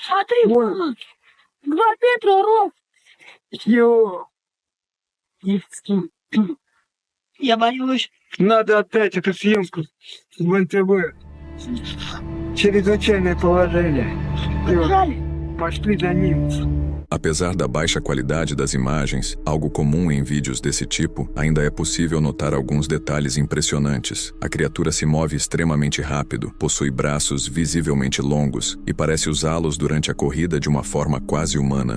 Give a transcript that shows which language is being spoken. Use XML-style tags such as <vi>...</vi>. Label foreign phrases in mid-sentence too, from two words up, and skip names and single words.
<ru>Смотри, вон. 2 метра рост. Ё! Я боюсь. Надо отдать эту съемку в НТВ. Чрезвычайное положение. Побежали. Пошли за ним.</ru> <pt>Apesar da baixa qualidade das imagens, algo comum em vídeos desse tipo, ainda é possível notar alguns detalhes impressionantes. A criatura se move extremamente rápido, possui braços visivelmente longos e parece usá-los durante a corrida de uma forma quase humana.</pt>